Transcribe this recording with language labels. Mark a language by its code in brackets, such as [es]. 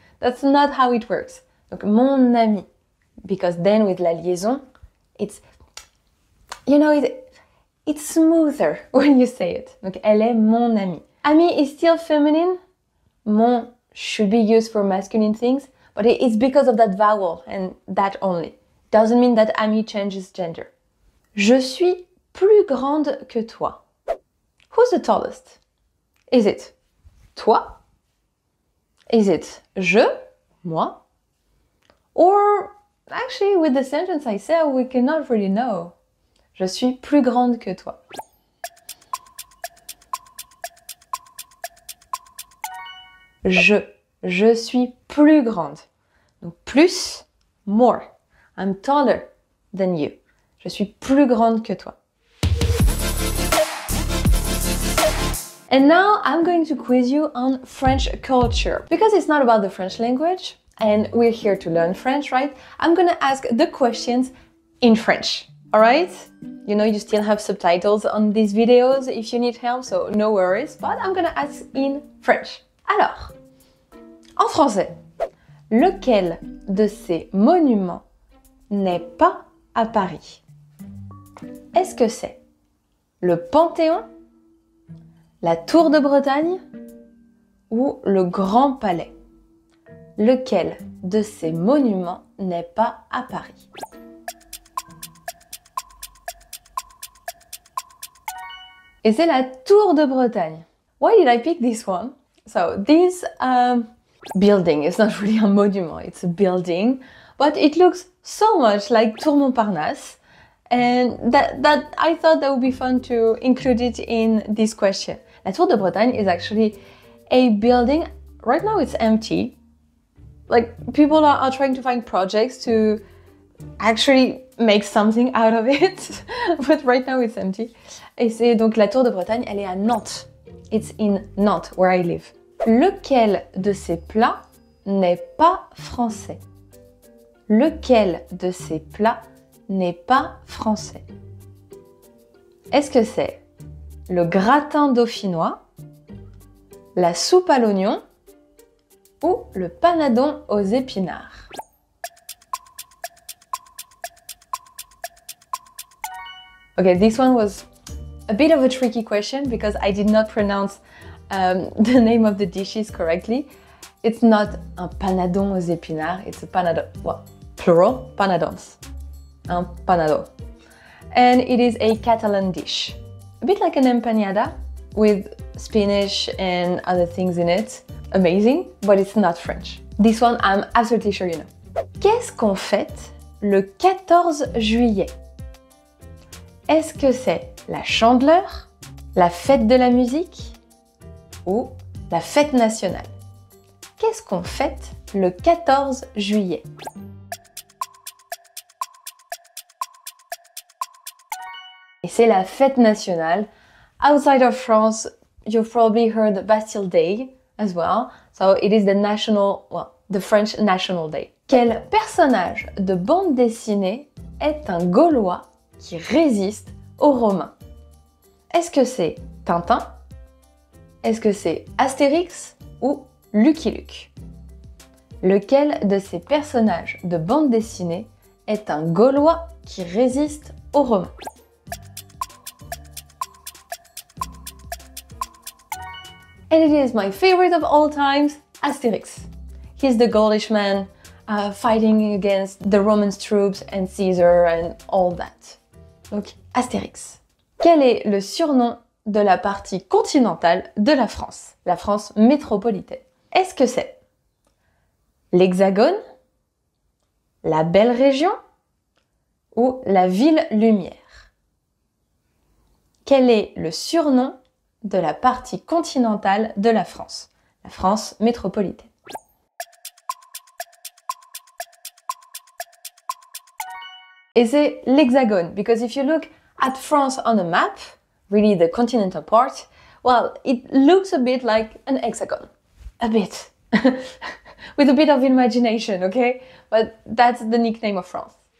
[en] That's not how it works. [fr] Donc, mon ami, [en] because then with [fr] la liaison, [en] it's, you know, it's smoother when you say it. [fr] Donc, elle est mon amie. [en] Ami is still feminine. Mon should be used for masculine things, but it's because of that vowel and that only. Doesn't mean that ami changes gender. [fr] Je suis plus grande que toi. [en] Who's the tallest? Is it toi? Is it je, moi? Or actually with the sentence I said, we cannot really know. [fr] Je suis plus grande que toi. Je suis plus grande. Donc plus, more. [en] I'm taller than you. [fr] Je suis plus grande que toi. [en] And now I'm going to quiz you on French culture. Because it's not about the French language, and we're here to learn French, right? I'm gonna ask the questions in French, alright? You know, you still have subtitles on these videos if you need help, so no worries, but I'm gonna ask in French. [fr] Alors, en français, Lequel de ces monuments n'est pas à Paris? Est-ce que c'est le Panthéon, la Tour de Bretagne ou le Grand Palais? Lequel de ces monuments n'est pas à Paris? Et c'est la Tour de Bretagne. [en] Why did I pick this one? So this building is not really a monument, it's a building, but it looks so much like Tour Montparnasse, and that I thought that would be fun to include it in this question. La Tour de Bretagne is actually a building. Right now it's empty. Like people are trying to find projects to actually make something out of it, but right now it's empty. [fr] Et c'est donc la Tour de Bretagne, elle est à Nantes. [en] It's in Nantes, where I live. [fr] Lequel de ces plats n'est pas français? Lequel de ces plats n'est pas français? Est-ce que c'est le gratin dauphinois, la soupe à l'oignon ou le panadon aux épinards? [en] Okay, this one was a bit of a tricky question because I did not pronounce the name of the dishes correctly. It's not [fr] un panadon aux épinards, [en] it's a panadon, well, plural, panadons. Un panado. And it is a Catalan dish. A bit like an empanada with spinach and other things in it. Amazing, but it's not French. This one, I'm absolutely sure you know. [fr] Qu'est-ce qu'on fête le 14 juillet? Est-ce que c'est la Chandeleur, la fête de la musique ou la fête nationale? Qu'est-ce qu'on fête le 14 juillet? Et c'est la fête nationale. [en] Outside of France, you've probably heard Bastille Day as well. So it is the national, well, the French National Day. [fr] Quel personnage de bande dessinée est un Gaulois qui résiste aux Romains? Est-ce que c'est Tintin? Est-ce que c'est Astérix ou Lucky Luke? Lequel de ces personnages de bande dessinée est un Gaulois qui résiste aux Romains? [en] And it is my favorite of all times, Astérix. He's the Gaulish man fighting against the Roman troops and Caesar and all that. [fr] Donc, Astérix. Quel est le surnom de la partie continentale de la France métropolitaine? Est-ce que c'est l'Hexagone, la Belle Région ou la Ville Lumière? Quel est le surnom de la partie continentale de la France métropolitaine? Et c'est l'Hexagone, [en] because if you look at France on a map, really the continental part, well, it looks a bit like an hexagon. A bit. With a bit of imagination, okay? But that's the nickname of France.